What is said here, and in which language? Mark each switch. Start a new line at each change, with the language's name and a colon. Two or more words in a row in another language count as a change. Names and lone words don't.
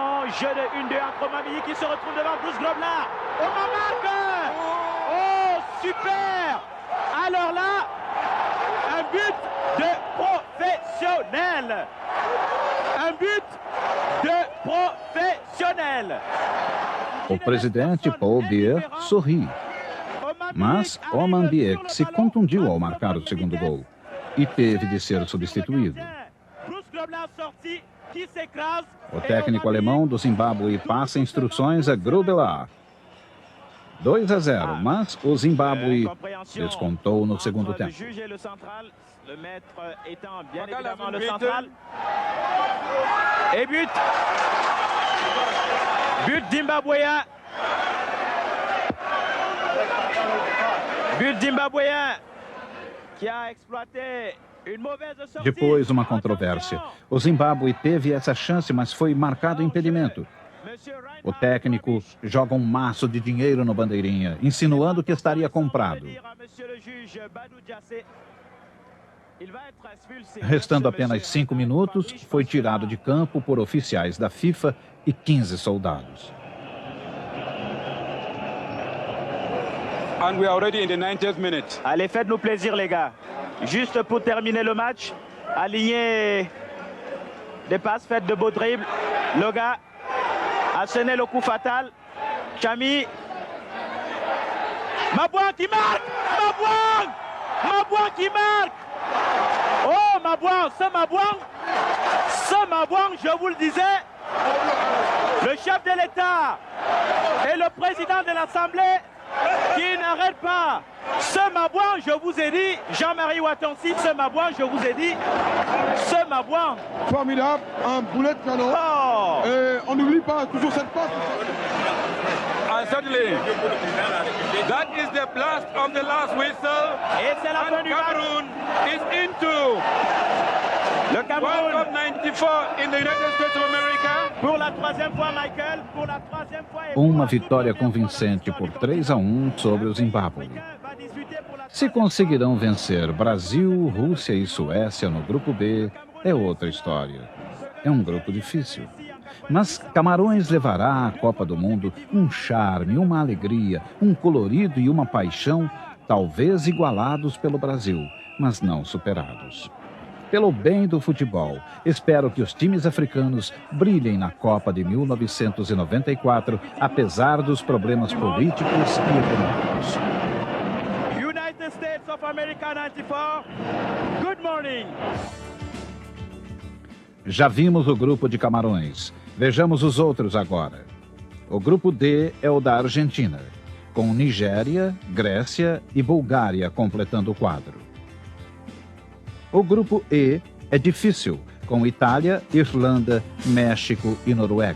French: Jeu de 1-2 entre Omar Miyik qui se retrouve devant Bruce Grobler. Omar marque. Oh, super. Alors là, un but de professionnel. Un but de professionnel.
Portuguese: O presidente Paul Biya sorri. Mas Omar Miyik se contundiu ao marcar o segundo gol e teve de ser substituído. O técnico alemão do Zimbábue passa instruções a Grobler. 2-0, mas o Zimbábue descontou no segundo tempo.
French: Le maître étant bien évidemment le central. Et but. But zimbabwéen. But zimbabwéen qui a exploité une mauvaise sortie.
Portuguese: Depois, uma controvérsia. O Zimbábue teve essa chance, mas foi marcado impedimento. O técnico joga um maço de dinheiro no bandeirinha, insinuando que estaria comprado. Restando apenas 5 minutos, foi tirado de campo por oficiais da FIFA e 15 soldados.
English: And we are already in the 90th minute.
French: Allez, faites-nous plaisir, les gars. Juste pour terminer le match, alignez des passes, faites de beaux dribbles. Loga a sonné le coup fatal. Chami. Mabouang qui marque. Mabouang qui marque. Oh, Mabouang, ce Mabouang, je vous le disais, le chef de l'État et le président de l'Assemblée qui n'arrête pas. Ce Mabouang, je vous ai dit, Jean-Marie Watonsi, ce Mabouang, je vous ai dit, ce Mabouang. Formidable, un boulet de canon. Oh. Et on n'oublie pas toujours cette passe.
English: And suddenly, that is the blast of the last whistle.
French: Et c'est la fin du match.
English: Cameroon is into
French: le Cameroun.
English: World Cup 94 in the United States of America.
French: Pour la troisième fois, Michael. Pour la troisième fois.
Portuguese: Uma vitória convincente por 3-1 sobre o Zimbábue. Se conseguirão vencer Brasil, Rússia e Suécia no grupo B, é outra história. É um grupo difícil. Mas Camarões levará à Copa do Mundo um charme, uma alegria, um colorido e uma paixão, talvez igualados pelo Brasil, mas não superados. Pelo bem do futebol, espero que os times africanos brilhem na Copa de 1994, apesar dos problemas políticos e econômicos.
English: United States of America 94, good morning.
Portuguese: Já vimos o grupo de Camarões. Vejamos os outros agora. O grupo D é o da Argentina, com Nigéria, Grécia e Bulgária completando o quadro. O grupo E é difícil, com Itália, Irlanda, México e Noruega.